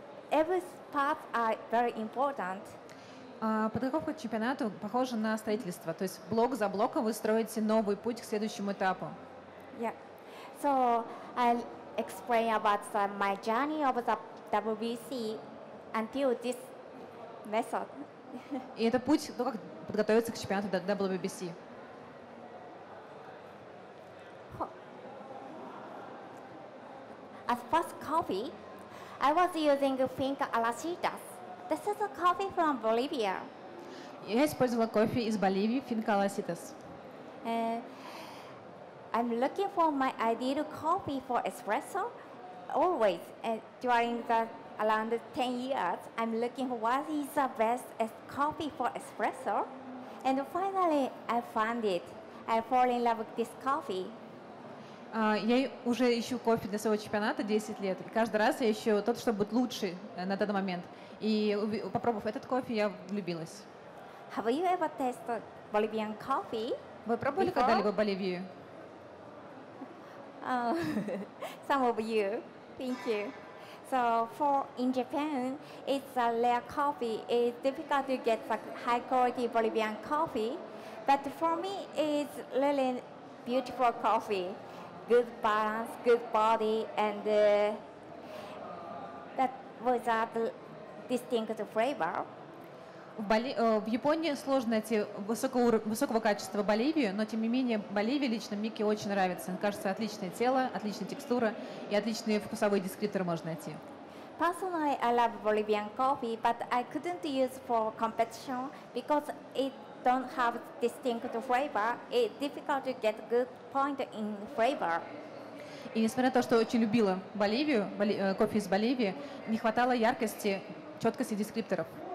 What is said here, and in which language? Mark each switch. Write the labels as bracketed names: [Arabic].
[English] Every part are very important. [Russian] Подготовка к чемпионату похожа на строительство, то есть блок за блоком вы строите новый путь к следующему этапу. Yeah. [English] So I'll explain about my journey of the WBC until this method. [Russian] И это путь, как подготовиться к чемпионату WBC. [English] As first coffee, I was using Finca Alacitas. This is a coffee from Bolivia. [Russian] Я использовала кофе из Боливии, Finca Alacitas. [English] I'm looking for my ideal coffee for espresso. Always, during around 10 years, I'm looking for what is the best coffee for espresso. And finally, I found it. I fall in love with this coffee. [Russian] Я уже ищу кофе для своего чемпионата 10 лет. И каждый раз я ищу тот, что будет лучше на данный момент. И попробовав этот кофе, я влюбилась. [English] Have you ever tasted Bolivian coffee? [Russian] Вы пробовали когда-либо Боливию? [English] Some of you. Thank you. So in Japan, it's a rare coffee. It's difficult to get high quality Bolivian coffee. But for me, it's really beautiful coffee. Good balance, good body, and that was a distinct flavor. [Russian] В Японии сложно найти высокого качества Боливию, но тем не менее Боливия лично Мики очень нравится. Мне кажется, отличное тело, отличная текстура и отличные вкусовые дескрипторы можно найти. [English] Personally, I love Bolivian coffee, but I couldn't use for competition because it don't have distinct flavor. It's difficult to get good point in flavor. [Russian] И несмотря на то, что очень любила Боливию, кофе из Боливии, не хватало яркости, четкости дескрипторов.